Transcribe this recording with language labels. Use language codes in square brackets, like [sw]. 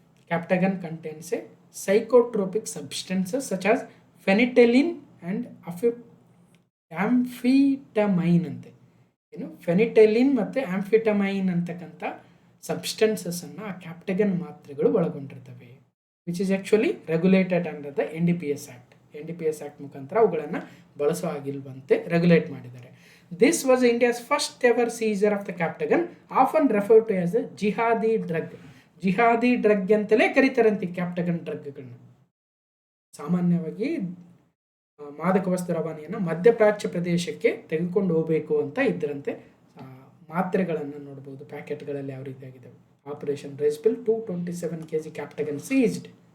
[en] Captagon contains a psychotropic substances such as fenethylline and amphetamine ಅಂತೆ. [kn] ಏನು ಫೆನಿಟೆಲಿನ್ ಮತ್ತು ಆಂಫಿಟಮೈನ್ ಅಂತಕ್ಕಂಥ ಸಬ್ಸ್ಟೆನ್ಸಸ್ಸನ್ನು ಆ ಕ್ಯಾಪ್ಟಗನ್ ಮಾತ್ರೆಗಳು ಒಳಗೊಂಡಿರ್ತವೆ, [en] Which is actually regulated under the NDPS act. [kn] NDPS act ಮುಖಾಂತರ ಅವುಗಳನ್ನು ಬಳಸೋ ಆಗಿಲ್ವಂತೆ ರೆಗ್ಯುಲೇಟ್ ಮಾಡಿದ್ದಾರೆ. [en] This was India's first ever seizure of the Captagon, often referred to as a jihadi drug. [kn] Jihadi drug ಅಂತಲೇ ಕರೀತಾರಂತೆ ಕ್ಯಾಪ್ಟಗನ್ ಡ್ರಗ್ಗಳನ್ನ. ಸಾಮಾನ್ಯವಾಗಿ ಮಾದಕ ವಸ್ತು ರವಾನೆಯನ್ನು ಮಧ್ಯಪ್ರಾಚ್ಯ ಪ್ರದೇಶಕ್ಕೆ ತೆಗೆದುಕೊಂಡು ಹೋಗಬೇಕು ಅಂತ ಇದ್ದರಂತೆ. ಮಾತ್ರೆಗಳನ್ನು ನೋಡ್ಬೋದು ಪ್ಯಾಕೆಟ್ಗಳಲ್ಲಿ ಯಾವ ರೀತಿಯಾಗಿದ್ದಾವೆ. Operation ರೆಸ್ಪಿಲ್ 227 kg ಕ್ಯಾಪ್ಟಗನ್ ceased.